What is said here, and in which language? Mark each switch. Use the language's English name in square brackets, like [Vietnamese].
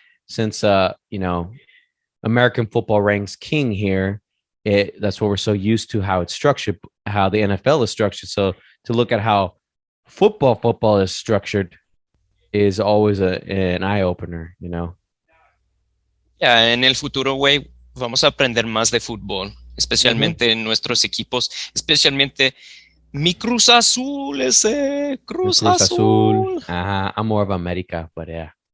[English] Since American football ranks king here. That's what we're so used to, how it's structured, how the NFL is structured. So to look at how football is structured is always an eye opener, you know. [Spanish] Yeah, en el futuro, güey, vamos a aprender más de fútbol, especialmente en nuestros equipos, especialmente mi Cruz Azul, Cruz Azul. [English] Ajá, I'm more of America, but yeah.